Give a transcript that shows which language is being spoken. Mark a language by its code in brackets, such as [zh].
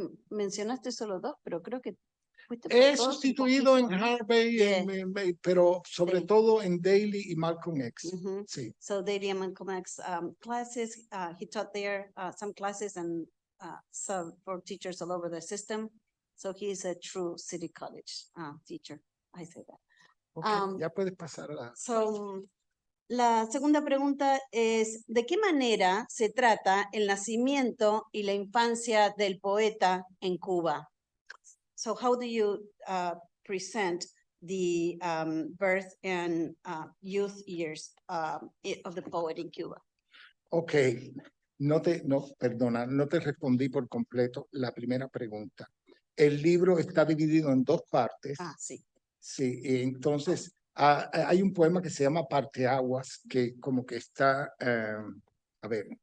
[es] Mencionaste solo 2, pero creo que He sustituido en Harvey, [en] yeah. [es] pero sobre Sí. todo en Daley y Malcolm X. Mm-hmm. Sí. [en] So Daley and Malcolm X classes, he taught there some classes and some for teachers all over the system. So he is a true city college teacher. I say that. [es] Okay, ya puedes pasar a la... So, la segunda pregunta es, ¿de qué manera se trata el nacimiento y la infancia del poeta en Cuba? [en] So how do you present the birth and youth years of the poet in Cuba? [es] Okay, perdona, no te respondí por completo la primera pregunta. El libro está dividido en 2 partes. Sí. Sí, y entonces hay un poema que se llama Parteaguas, que como que está, a ver.